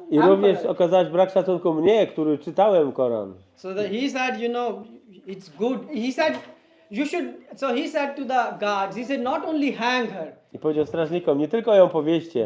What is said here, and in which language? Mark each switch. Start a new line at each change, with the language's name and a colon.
Polish: I również okazałaś brak szacunku mnie, który czytałem Koran.
English: So he said, it's good. He said, so he said to the guards, he said, not only hang her,
Polish: I powiedział strażnikom, nie tylko ją powieście,